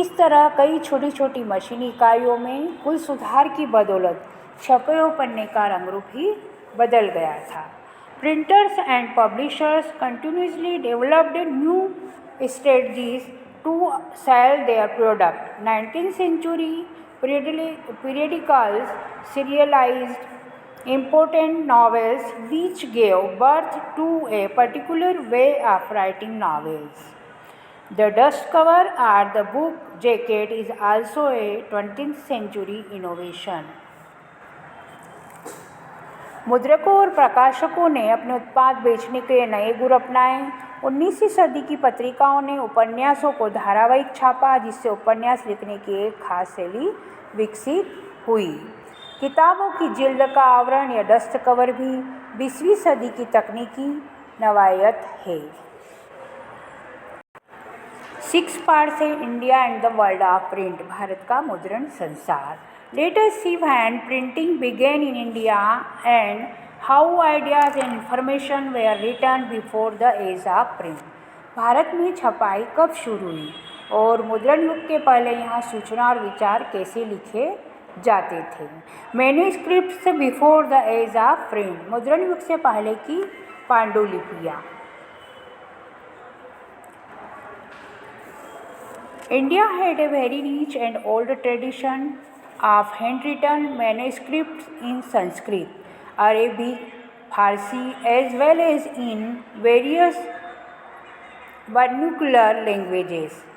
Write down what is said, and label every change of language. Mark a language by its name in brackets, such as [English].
[Hindi] इस तरह कई छोटी छोटी मशीनी इकाइयों में कुल सुधार की बदौलत छपे हुए पन्ने का रंग रूप ही बदल गया था। [English] Printers and publishers continuously developed new strategies to sell their product. 19th century periodicals serialized important novels which gave birth to a particular way of writing novels. The dust cover or the book jacket is also a 20th century innovation. [Hindi] मुद्रकों और प्रकाशकों ने अपने उत्पाद बेचने के लिए नए गुर अपनाए। 19वीं सदी की पत्रिकाओं ने उपन्यासों को धारावाहिक छापा, जिससे उपन्यास लिखने की एक खास शैली विकसित हुई। किताबों की जिल्द का आवरण या डस्ट कवर भी 20वीं सदी की तकनीकी नवायत है। [English] 6 part से India and the world of print, [Hindi] Bharat का मुद्रण संसार। [English] Let us see when printing began in India and how ideas and information were written before the age of print. [Hindi] Bharat में छपाई कब शुरू हुई और मुद्रण युग के पहले यहाँ सूचना और विचार कैसे लिखे जाते थे। [English] manuscripts before the age of print, [Hindi] मुद्रण युग से पहले की पांडुलिपियाँ। [English] India had a very rich and old tradition of handwritten manuscripts in Sanskrit, Arabic, Farsi, as well as in various vernacular languages.